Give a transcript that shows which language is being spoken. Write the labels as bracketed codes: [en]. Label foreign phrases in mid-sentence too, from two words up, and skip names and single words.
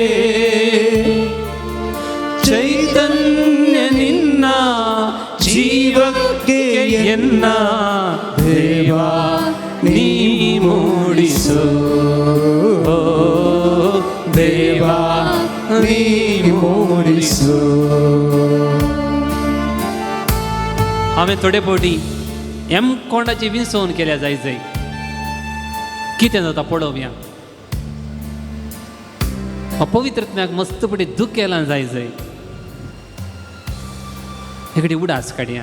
[kn] ಚೈತನ್ಯ ನಿನ್ನ ಜೀವಕ್ಕೆ ಎನ್ನ ದೇವಾ ನೀ ಮೂಡಿಸು. ದೇವಾ ನೀ ಮೂಡಿಸು. [kok] हांवें थोडे फावटी कोणाची विंसवण केल्या जायचंय. कितें जाता पळोवया. पवित्रत्म्याक मस्तपडी दूख केलां जायचंय. हेकडे उडास काडया.